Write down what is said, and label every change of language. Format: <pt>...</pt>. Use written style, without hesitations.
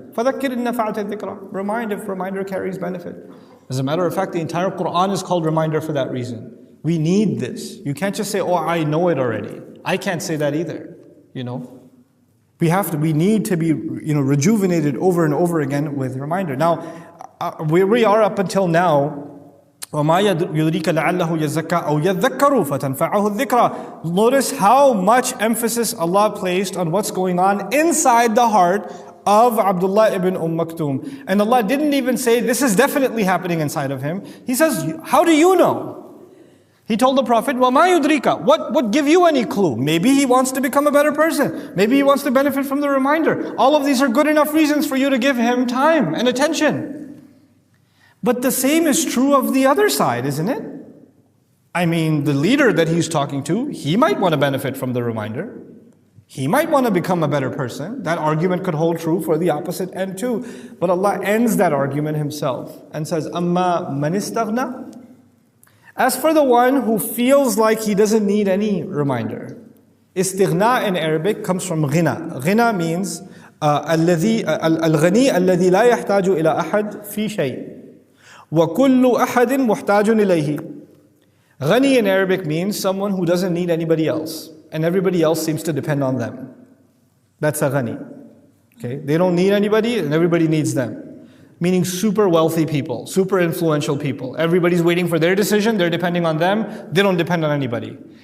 <ar>فَذَكِّرْ إِن نَفَعَتِ الذِّكْرَى.</ar> <en>Remind if reminder carries benefit. As a matter of fact, the entire Quran is called reminder for that reason. We need this. You can't just say, oh, I know it already. I can't say that either. You know, we need to be, rejuvenated over and over again with reminder. Now, where we are up until now,</en> <ar>وَمَا يُدْرِيكَ لَعَلَّهُ يَزَّكَّى أَوْ يَذَّكَّرُ فَتَنْفَعَهُ الذِّكْرَى.</ar> <en>Notice how much emphasis Allah placed on what's going on inside the heart of Abdullah ibn Maktoum. And Allah didn't even say, this is definitely happening inside of him. He says, how do you know? He told the Prophet,</en> <ar>وَمَا يُدْرِيكَ.</ar> <en>What give you any clue? Maybe he wants to become a better person. Maybe he wants to benefit from the reminder. All of these are good enough reasons for you to give him time and attention. But the same is true of the other side, isn't it? I mean, the leader that he's talking to, he might want to benefit from the reminder. He might want to become a better person. That argument could hold true for the opposite end too. But Allah ends that argument Himself and says,</en> <ar>أَمَّا مَنِ اسْتَغْنَى.</ar> <en>As for the one who feels like he doesn't need any reminder. Istighna in Arabic comes from ghina. Ghina means</en> <ar>الغني الذي لا يحتاج إلى أحد في شيء وكل أحد محتاج إليه.</ar> <en>Ghani in Arabic means someone who doesn't need anybody else and everybody else seems to depend on them. That's a ghani. Okay? They don't need anybody and everybody needs them. Meaning super wealthy people, super influential people. Everybody's waiting for their decision, they're depending on them, they don't depend on anybody.</en>